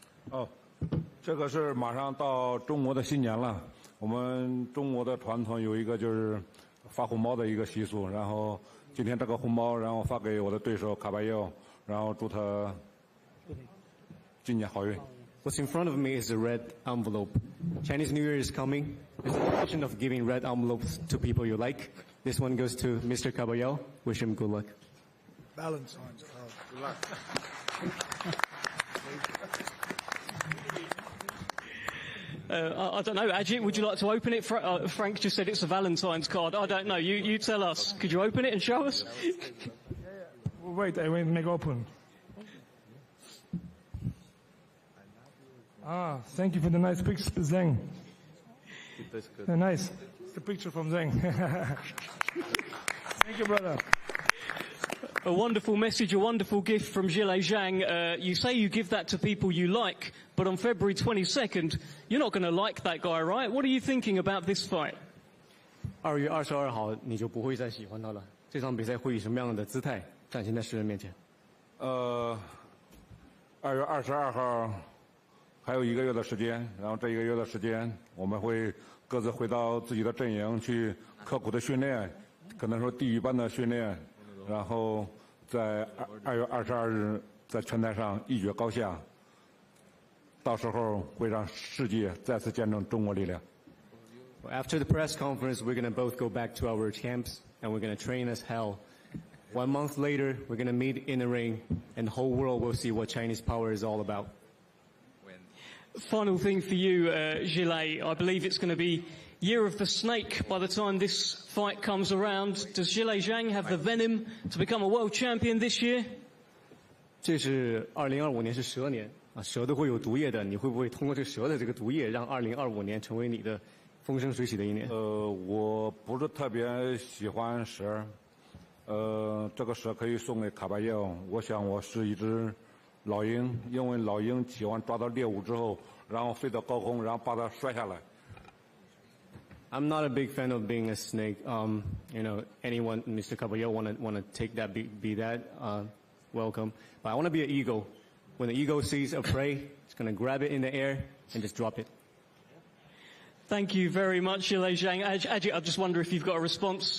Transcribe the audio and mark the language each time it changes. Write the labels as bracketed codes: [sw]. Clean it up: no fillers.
[zh] 哦，这个是马上到中国的新年了。我们中国的传统有一个就是发红包的一个习俗，然后今天这个红包，然后发给我的对手卡巴耶，然后祝他今年好运。 [en] What's in front of me is a red envelope. Chinese New Year is coming. There's a tradition of giving red envelopes to people you like. This one goes to Mr. Caballero. Wish him good luck. Valentine's card. Good luck. I don't know, Ajit, would you like to open it? Frank just said it's a Valentine's card. I don't know. You tell us. Could you open it and show us? Wait, I will make open. Thank you for the nice picture, Zhang. Nice. It's the picture from Zhang. Thank you, brother. A wonderful message, a wonderful gift from Zhang. You say you give that to people you like, but on February 22nd, you're not going to like that guy, right? What are you thinking about this fight? [zh] 2月22号你就不会再喜欢他了。这场比赛会以什么样的姿态展现在世人面前？2月22号还有1个月的时间，然后这1个月的时间，我们会各自回到自己的阵营去刻苦的训练，可能说地狱般的训练，然后在2月22日在拳台上一决高下，到时候会让世界再次见证中国力量。 [en] After the press conference, we're going to both go back to our camps and we're going to train as hell. 1 month later, we're going to meet in the ring and the whole world will see what Chinese power is all about. Final thing for you, Gillet. I believe it's going to be Year of the Snake by the time this fight comes around. Does Zhang have the venom to become a world champion this year? [zh] 这是2025年是蛇年啊，蛇都会有毒液的。你会不会通过这个蛇的这个毒液，让2025年成为你的风生水起的一年？我不是特别喜欢蛇，这个蛇可以送给卡巴耶。我想我是一只老鹰，因为老鹰喜欢抓到猎物之后，然后飞到高空，然后把它摔下来。 [en] I'm not a big fan of being a snake. Anyone, Mr. Caballero, want to take that, be that, welcome. But I want to be an eagle. When the eagle sees a prey, it's going to grab it in the air and just drop it. Thank you very much, Zhang. Ajit, I just wonder if you've got a response.